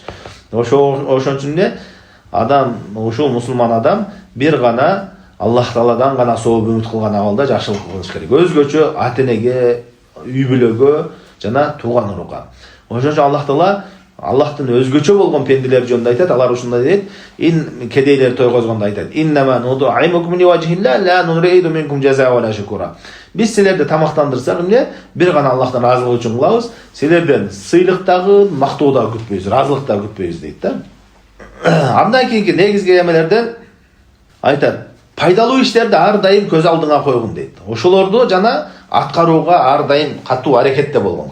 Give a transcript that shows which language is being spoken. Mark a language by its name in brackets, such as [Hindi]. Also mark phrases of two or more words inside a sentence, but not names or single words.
[Kyrgyz] Ошон үчүн адам, ушул мусулман адам бир гана Аллах Тааладан гана сооп үмүт кылган абалда жакшылык кылыш керек. Өзгөчө ата-энеге, үй бүлөгө жана тууган урууга. Ошон үчүн Аллах Таала Аллахтын өзгөчө болгон пенделер жөнүндө айтат. Алар ушундай дейт. Ин кедейлер тойгозгондо айтат. [Arabic] إنما نطعمكم لوجه الله لا نريد منكم جزاء ولا شكورا. [Kyrgyz] Биз силерди тамактандырсак эмне? Бир гана Аллахтан разылык үчүн кылабыз. Силерден сыйлык дагы, мактоо да күтпөйбүз, разылык да күтпөйбүз дейт да. Андан кийинки негизги эмелерден айтат. Пайдалуу иштерди ар дайым көз алдыңа койгун дейт. Ошолорду жана аткарууга ар дайым катуу аракетте болгон.